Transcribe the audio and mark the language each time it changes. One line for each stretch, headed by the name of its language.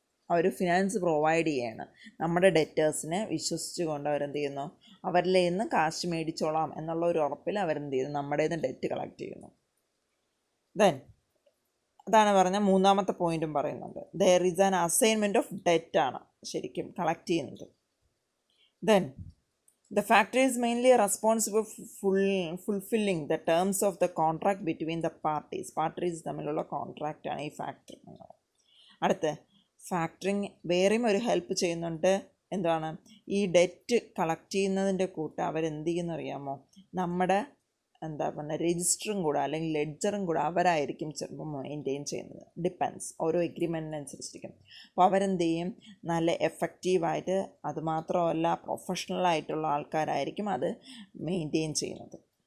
Malayalam: അവർ finance provide ചെയ്യാണ്. നമ്മുടെ ഡെറ്റേഴ്സിനെ വിശ്വസിച്ചുകൊണ്ട് അവരെന്ത് ചെയ്യുന്നു, അവരിൽ നിന്ന് കാശ് മേടിച്ചോളാം എന്നുള്ള ഒരു ഉറപ്പിൽ അവരെന്ത് ചെയ്യുന്നു, നമ്മുടെ ഡെറ്റ് കളക്ട് ചെയ്യുന്നു. ദെൻ അതാണ് പറഞ്ഞ മൂന്നാമത്തെ പോയിൻറ്റും പറയുന്നുണ്ട്.
English: there is an assignment of debt
Malayalam: ആണ് ശരിക്കും കളക്ട് ചെയ്യുന്നത്.
English: then the factory is mainly responsible for fulfilling the terms of the contract between the parties
Malayalam: തമ്മിലുള്ള കോൺട്രാക്റ്റ് ആണ് ഈ ഫാക്ടറി. അടുത്ത് ഫാക്ടറിങ് വേറെയും ഒരു ഹെൽപ്പ് ചെയ്യുന്നുണ്ട്. എന്താണ്, ഈ ഡെറ്റ് കളക്ട് ചെയ്യുന്നതിൻ്റെ കൂട്ട് അവരെന്ത് ചെയ്യുന്ന അറിയാമോ, നമ്മുടെ രജിസ്റ്ററും കൂടെ അല്ലെങ്കിൽ ലെഡ്ജറും കൂടെ അവരായിരിക്കും ചിലപ്പോൾ മെയിൻറ്റെയിൻ ചെയ്യുന്നത്. ഡിപ്പെൻസ്, ഓരോ എഗ്രിമെൻറ്റിനനുസരിച്ചിരിക്കും. അപ്പോൾ അവരെന്ത് ചെയ്യും, നല്ല എഫക്റ്റീവായിട്ട്, അതുമാത്രമല്ല പ്രൊഫഷണലായിട്ടുള്ള ആൾക്കാരായിരിക്കും അത് മെയിൻറ്റെയിൻ ചെയ്യുന്നത്.